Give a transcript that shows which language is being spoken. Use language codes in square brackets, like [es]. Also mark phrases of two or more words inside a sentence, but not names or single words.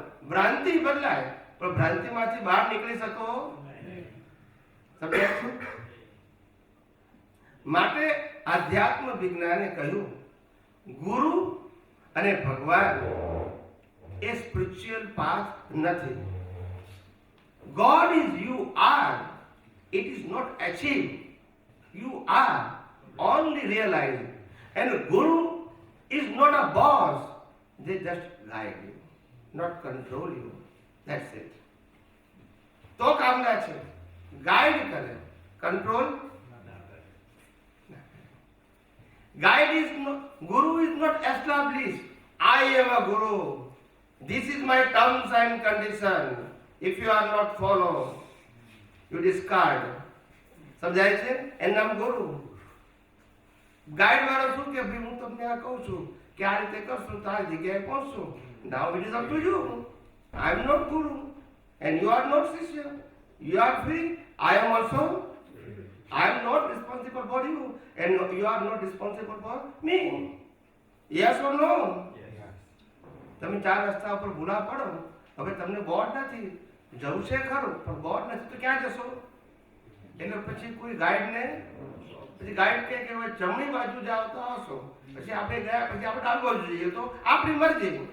[gu] ભ્રાંતિ બદલાય પણ ભ્રાંતિમાંથી બહાર નીકળી શકો માટે આધ્યાત્મ વિજ્ઞાને કહ્યું ગુરુ અને ભગવાન એ [en] spiritual path [gu] નથી. [en] God is you are. It is not achieved. You are only realized. And Guru is not a boss. They just guide you, not control you. That's it. [gu] તો કામના છે ગાઈડ કરે. [en] Control? Guide is not, Guru is not established. I am a Guru. This is my terms and condition. If you are not follow, you discard. [gu] સમજાય છે? એનું નામ ગુરુ. ગાઈડ વાળો શું કે ભાઈ હું તમને આ કહું છું કે આ રીતે કરશું તો આ જગ્યાએ પહોંચશું. [en] Now it is up to you. I am not Guru and you are not Shishya. You are free. I am also. I am not responsible for you and you are not responsible for me. Yes or no? [gu] તમે ચાર રસ્તા ઉપર ભૂલા પડો, હવે તમને બોર્ડ નથી, જવું છે ખરું પણ બોર્ડ નથી તો ક્યાં જશો? એટલે પછી કોઈ ગાઈડને પછી ગાઈડ કે હવે જમણી બાજુ જાઓ તો આવશો, પછી આપણે ગયા પછી આપણે ડાબી બાજુ જઈએ તો આપણી મરજી.